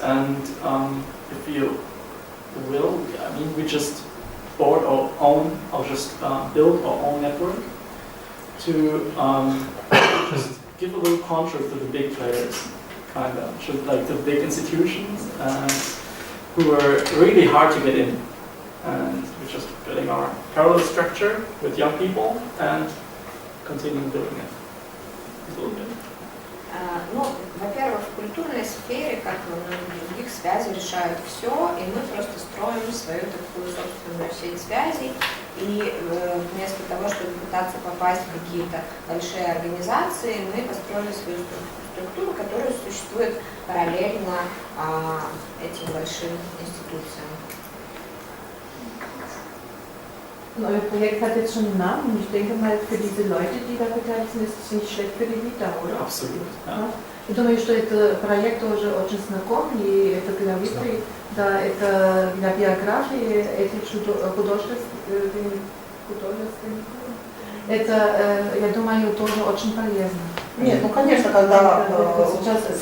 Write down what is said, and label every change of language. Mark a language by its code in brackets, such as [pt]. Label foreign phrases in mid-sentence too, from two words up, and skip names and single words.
[en] And if you will, I mean, we just bought our own, or just build our own network to just give a little contract to the big players, kind of, just like the big institutions, who are really hard to get in, and we're just building our parallel structure with young people and continuing building it a little bit. [ru] Ну, во-первых, в культурной сфере, как и во многих других, связи решают все, и мы просто строим свою такую собственную сеть связей, и вместо того, чтобы пытаться попасть в какие-то большие организации, мы построили свою структуру, которая существует параллельно этим большим институциям. [de] Euer Projekt hat jetzt schon einen Namen und ich denke mal, für diese Leute, die da beteiligt sind, ist es nicht schlecht für die Vita, oder? Absolut, ja. [ru] Я думаю, что этот проект тоже очень знаком, и это для Виты, да, это для биографии этих художеств, это, я думаю, тоже очень полезно. Нет, ну конечно, когда сейчас